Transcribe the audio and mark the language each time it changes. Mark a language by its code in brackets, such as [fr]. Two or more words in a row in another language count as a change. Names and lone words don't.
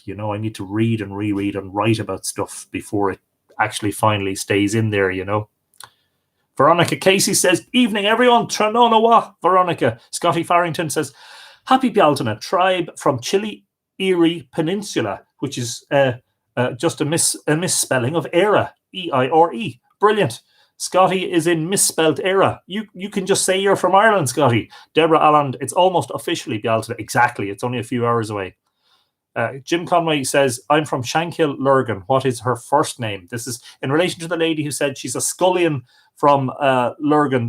[en] I need to read and reread and write about stuff before it actually finally stays in there, Veronica Casey says, "Evening, everyone. Tranonawa." Veronica. Scotty Farrington says, "Happy Bealtaine, tribe from Chile Erie Peninsula," which is just a misspelling of Era. E-I-R-E. Brilliant. Scotty is in misspelt Era. You can just say you're from Ireland, Scotty. Deborah Alland, "It's almost officially Bealtaine." Exactly. It's only a few hours away. Jim Conway says, "I'm from Shankill, Lurgan. What is her first name?" This is in relation to the lady who said she's a scullion from Lurgan.